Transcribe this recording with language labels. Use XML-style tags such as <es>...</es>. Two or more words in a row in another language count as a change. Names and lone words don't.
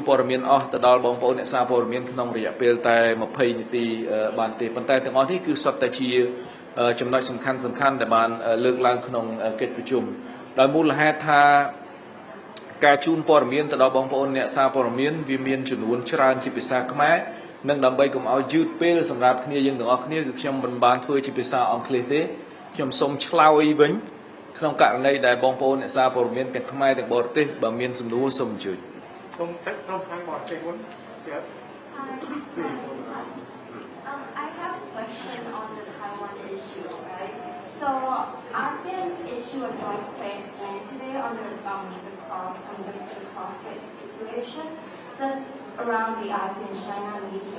<km>ព័ត៌មានអស់ទៅដល់បងប្អូនអ្នកសារព័ត៌មានក្នុងរយៈពេលតែ20នាទីបានទេប៉ុន្តែទាំងអស់នេះគឺសុទ្ធតែជាចំណុចសំខាន់ដែលបានលើកឡើងក្នុងកិច្ចប្រជុំដោយមូលហេតុថាការជូនព័ត៌មានទៅដល់បងប្អូនអ្នកសារព័ត៌មានវាមានចំនួនច្រើនជាភាសាខ្មែរនិងដើម្បីកុំឲ្យយឺតពេលសម្រាប់គ្នាយើងទាំងអស់គ្នាគឺខ្ញុំមិនបានធ្វើជាភាសាអង់គ្លេសទេខ្ញុំសូមឆ្លើយវិញក្នុងករណីដែលបងប្អូនអ្នកសារព័ត៌មានទាំងខ្មែរទាំងបរទេសបើមានសំណួរសូមអញ្ជើញ</km> <en>I have a question on the Taiwan issue, right? So ASEAN's issue a joint statement today on the cross-strait situation, just around the ASEAN-China meeting.</en>